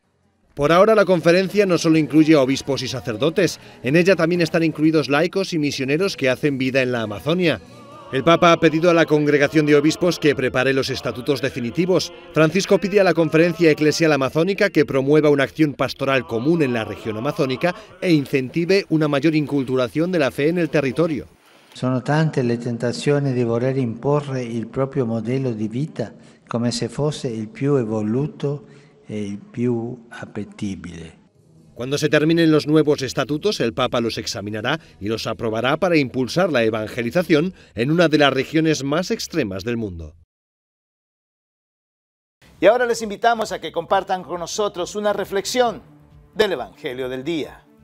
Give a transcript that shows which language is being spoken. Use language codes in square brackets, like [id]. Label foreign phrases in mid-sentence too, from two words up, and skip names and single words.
[es] Por ahora la conferencia no solo incluye a obispos y sacerdotes, en ella también están incluidos laicos y misioneros que hacen vida en la Amazonia. El Papa ha pedido a la Congregación de Obispos que prepare los estatutos definitivos. Francisco pide a la Conferencia Eclesial Amazónica que promueva una acción pastoral común en la región amazónica e incentive una mayor inculturación de la fe en el territorio. [it] Sono tante le tentazioni di voler imporre il proprio modello di vita come se fosse il più evoluto e il più appetibile. [es] Cuando se terminen los nuevos estatutos, el Papa los examinará y los aprobará para impulsar la evangelización en una de las regiones más extremas del mundo. Y ahora les invitamos a que compartan con nosotros una reflexión del Evangelio del día.